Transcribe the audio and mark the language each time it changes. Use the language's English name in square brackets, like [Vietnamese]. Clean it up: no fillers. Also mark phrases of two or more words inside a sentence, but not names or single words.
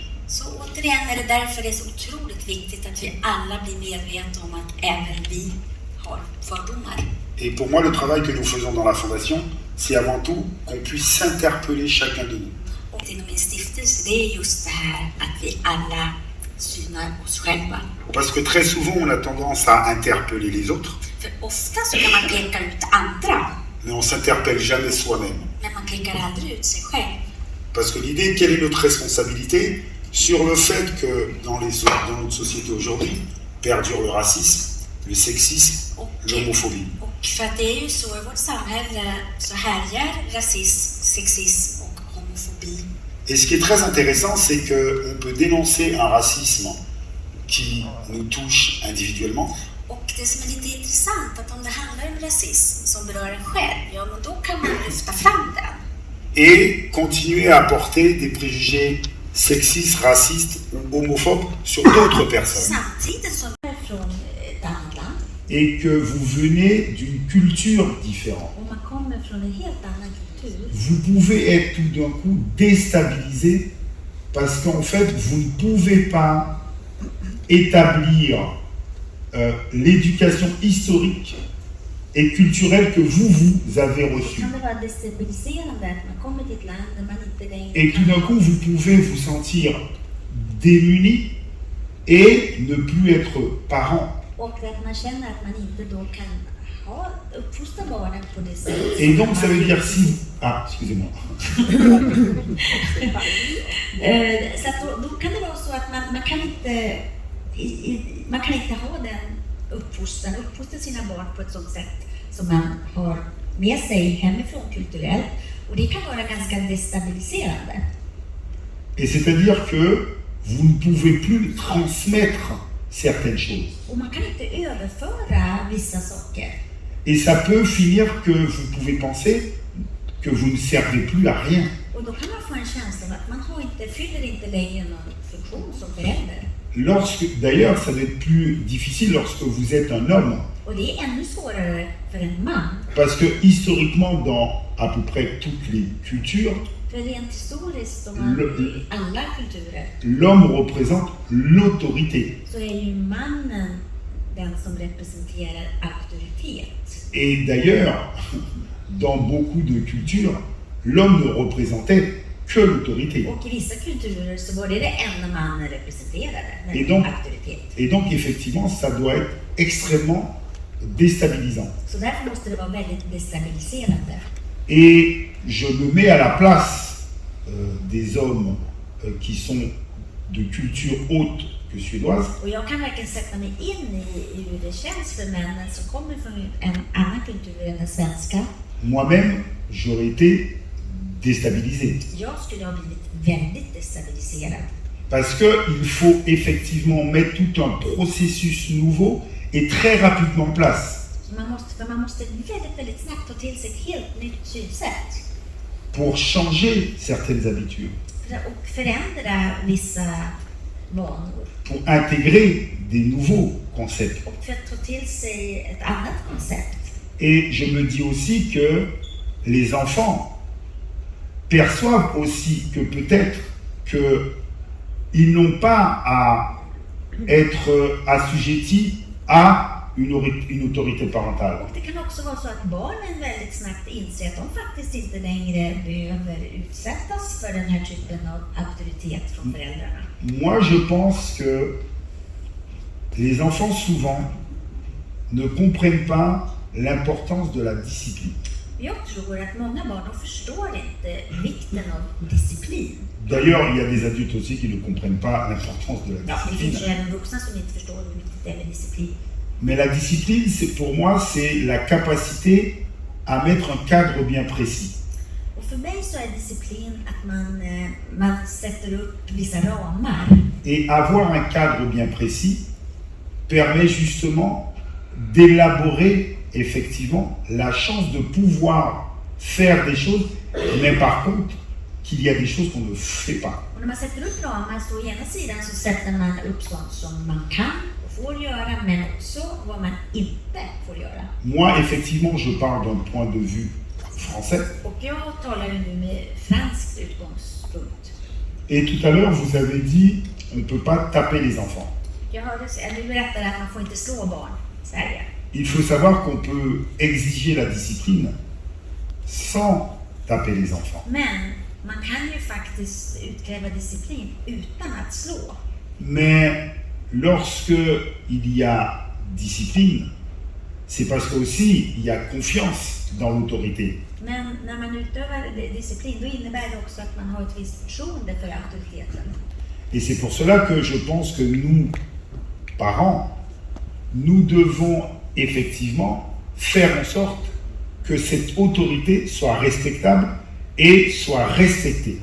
[Swedish] Så återigen är det därför det är så otroligt viktigt att vi alla blir medvetna om att även vi har fördomar. [French] Et pour moi, le travail que nous faisons dans la Fondation, c'est avant tout qu'on puisse s'interpeller chacun de nous. [Swedish] Och inom min stiftelse, det är just det här att vi alla synar oss själva. [French] Parce que très souvent, on a tendance à interpeller les autres, [Swedish] För ofta så kan man peka ut andra, [French] mais on ne s'interpelle jamais soi-même. [Swedish] men man pekar aldrig ut sig själv. [French] Parce que l'idée, quelle est notre responsabilité sur le fait que dans notre société aujourd'hui, perdure le racisme, le sexisme, l'homophobie. [Swedish] Och för att det är ju så i vårt samhälle så härjar rasism, sexism och homofobi. [French] Et ce qui est très intéressant, c'est qu'on peut dénoncer un racisme qui nous touche individuellement, [Swedish] Och det som är lite intressant, att om det handlar om rasism som berör en själv, ja men då kan man lyfta fram den. [French] et continuer à porter des préjugés sexistes, racistes ou homophobes sur d'autres personnes. [Swedish] Samtidigt som jag är från ett annat land [French] Et que vous venez d'une culture différente. [Swedish] och man kommer från en helt annan kultur, [French] Vous pouvez être tout d'un coup déstabilisé parce qu'en fait, vous ne pouvez pas établir l'éducation historique et culturelle que vous avez reçue. [Swedish] kan det vara destabiliserande att man kommer till ett land där man inte längre [French] Et tout d'un coup, vous pouvez vous sentir démuni et ne plus être parent. [Swedish] och att man känner att man inte då kan uppfostra barnen på det sättet. [French] Et donc, ça veut dire si... Ah, excusez-moi. [Swedish] Så att då kan det vara så att man kan inte ha den uppfostra sina barn på ett sådant sätt som man har med sig hemifrån kulturellt. Och det kan vara ganska destabiliserande. [French] Et c'est-à-dire que vous ne pouvez plus transmettre certaines choses. [Swedish] Och man kan inte överföra vissa saker. [French] Et ça peut finir que vous pouvez penser que vous ne servez plus à rien. [Swedish] Och då kan man få en känsla av att man fyller inte längre någon funktion som förälder. [French] D'ailleurs, ça va être plus difficile lorsque vous êtes un homme. [Swedish] Och det är ännu svårare för en man. [French] Parce que historiquement, dans à peu près toutes les cultures, [Swedish] För rent historiskt, om man i alla kulturer, [French] l'homme représente l'autorité. [Swedish] så är ju mannen den som representerar auktoritet. [French] Et d'ailleurs, dans beaucoup de cultures, l'homme ne représentait que l'autorité. [Swedish] Och i vissa kulturer så var det enda mannen representerade, [French] Et [Swedish] nämligen [French] donc, [Swedish] auktoritet. [French] et donc, effectivement, ça doit être extrêmement déstabilisant. [Swedish] Så därför måste det vara väldigt destabiliserande. [French] Et je me mets à la place des hommes qui sont de culture haute que suédoise. [Swedish] Och jag kan verkligen sätta mig in i hur det känns för männen som kommer från en annan kultur än den svenska. [French] Moi-même, j'aurais été déstabilisé. [Swedish] Jag skulle ha blivit väldigt destabiliserad. [French] Parce qu'il faut effectivement mettre tout un processus nouveau et très rapidement en place. [Swedish] Så man måste väldigt snabbt ta till sig ett helt nytt synsätt. [French] Pour changer certaines habitudes. [Swedish] Och förändra vissa vanor. [French] Pour intégrer des nouveaux concepts. [Swedish] Och för att ta till sig ett annat koncept. [French] Et je me dis aussi que les enfants perçoivent aussi que peut-être qu'ils n'ont pas à être assujettis à une autorité parentale. [Swedish] Och det kan också vara så att barnen väldigt snabbt inser att de faktiskt inte längre behöver utsättas för den här typen av auktoritet från föräldrarna. [French] Moi, je pense que les enfants souvent ne comprennent pas l'importance de la discipline. [Swedish] Jag tror att många barn de förstår inte vikten av disciplin. [French] D'ailleurs, il y a des adultes aussi qui ne comprennent pas l'importance de la [Swedish] Ja, det [French] discipline. [Swedish] finns ju även vuxna som inte förstår hur viktigt det är med disciplin. [French] Mais la discipline, pour moi, c'est la capacité à mettre un cadre bien précis. [Swedish] Och för mig så är disciplin att man sätter upp vissa ramar. [French] Et avoir un cadre bien précis permet justement d'élaborer effectivement la chance de pouvoir faire des choses, mais par contre, qu'il y a des choses qu'on ne fait pas. [Swedish] Och när man sätter upp ramar så å ena sidan så sätter man upp sånt som man kan och får göra, men också vad man inte får göra. [French] Moi, effectivement, je parle d'un point de vue français. [Swedish] Och jag talar ju nu med franskt utgångspunkt. [French] Et tout à l'heure, vous avez dit, on ne peut pas taper les enfants. [Swedish] Jag hörde, du berättade att man får inte slå barn i Sverige. [French] Il faut savoir qu'on peut exiger la discipline sans taper les enfants. [Swedish] Men man kan ju faktiskt utkräva disciplin utan att slå. [French] Mais lorsque il y a discipline, c'est parce qu'aussi il y a confiance dans l'autorité. [Swedish] Men när man utövar disciplin, då innebär det också att man har ett visst förtroende för auktoriteten. [French] Et c'est pour cela que je pense que nous, parents, nous devons effectivement faire en sorte que cette autorité soit respectable et soit respectée.